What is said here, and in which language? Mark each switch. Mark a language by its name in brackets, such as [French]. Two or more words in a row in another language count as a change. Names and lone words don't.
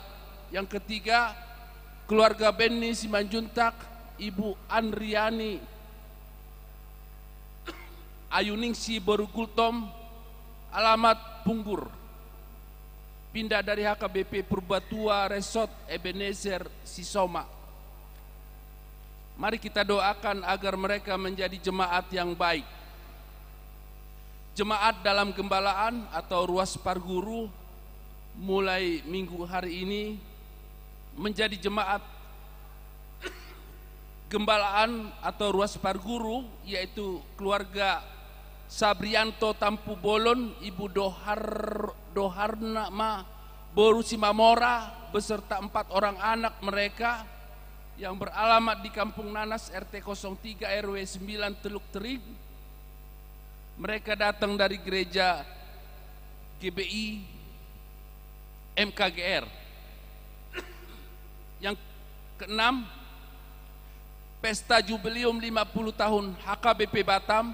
[Indonesian] Yang ketiga, keluarga Benny Simanjuntak, Ibu Andriani Ayuningsi Boru Gultom, alamat Punggur, pindah dari HKBP Purbatua Resort Ebenezer Sisoma. Mari kita doakan agar mereka menjadi jemaat yang baik. Jemaat dalam gembalaan atau ruas parguru mulai minggu hari ini menjadi jemaat gembalaan atau ruas parguru, yaitu keluarga Sabrianto Tampu Bolon, Ibu Doharna Boru Simamora beserta 4 orang anak mereka, yang beralamat di Kampung Nanas RT 03 RW 9 Teluk Tering. Mereka datang dari gereja GBI MKGR. Yang keenam, Pesta Jubileum 50 tahun HKBP Batam.